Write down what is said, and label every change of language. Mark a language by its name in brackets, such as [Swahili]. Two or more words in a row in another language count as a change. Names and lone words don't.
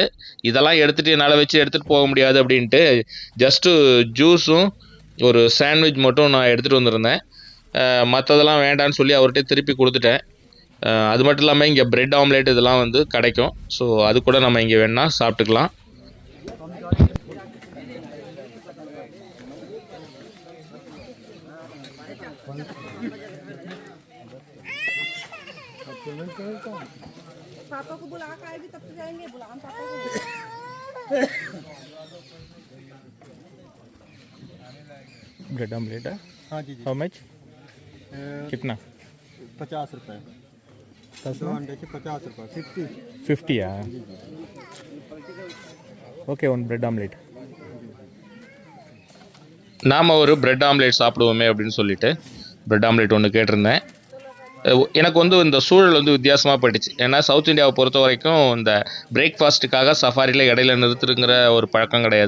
[Tamil] இதெல்லாம் எடுத்துகிட்டு என்னால் வச்சு எடுத்துகிட்டு போக முடியாது அப்படின்ட்டு [English] just juice [Tamil] ஒரு சாண்ட்விச் மட்டும் நான் எடுத்துகிட்டு வந்திருந்தேன். மற்றதெல்லாம் வேண்டான்னு சொல்லி அவர்கிட்ட திருப்பி கொடுத்துட்டேன். அது மட்டும் இல்லாமல் இங்கே [English] bread omelette [Tamil] இதெல்லாம் வந்து கிடைக்கும். ஸோ அது கூட நம்ம இங்கே வேணால் சாப்பிட்டுக்கலாம். [Hindi] पापा को बुला कर आएगी तब तो जाएंगे, बुला हम पापा को। [English] bread omelette है? [Hindi] हाँ जी [English] how much? कितना? [Hindi] 50 रुपये। 10 अंडे के 50 रुपये। [English] 50 okay, one bread omelette. [Tamil] நாம் ஒரு [English] bread omelette [Tamil] சாப்பிடுவோமே அப்படின்னு சொல்லிட்டு [English] bread omelette [Tamil] ஒன்று கேட்டிருந்தேன். எனக்கு வந்து இந்த சூழல் வந்து வித்தியாசமாக போயிடுச்சு. ஏன்னா சவுத் இந்தியாவை பொறுத்த வரைக்கும் இந்த பிரேக்ஃபாஸ்ட்டுக்காக சஃபாரியில் இடையில நிறுத்துங்கிற ஒரு பழக்கம் கிடையாது.